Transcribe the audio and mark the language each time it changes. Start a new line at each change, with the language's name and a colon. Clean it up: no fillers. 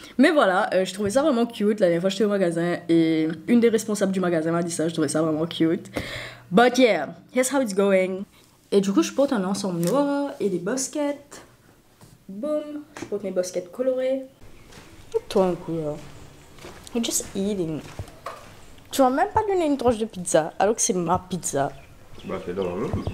French: Mais voilà, je trouvais ça vraiment cute. La dernière fois, j'étais au magasin et une des responsables du magasin m'a dit ça. Je trouvais ça vraiment cute.
English: But yeah, here's how it's going.
French: Et du coup, je porte un ensemble noir et des baskets. Boom. Je porte mes baskets colorées. Toi un coup là.
English: You're just eating.
French: Tu m'as même pas donné une tranche de pizza alors que c'est ma pizza. Bah, c'est dans le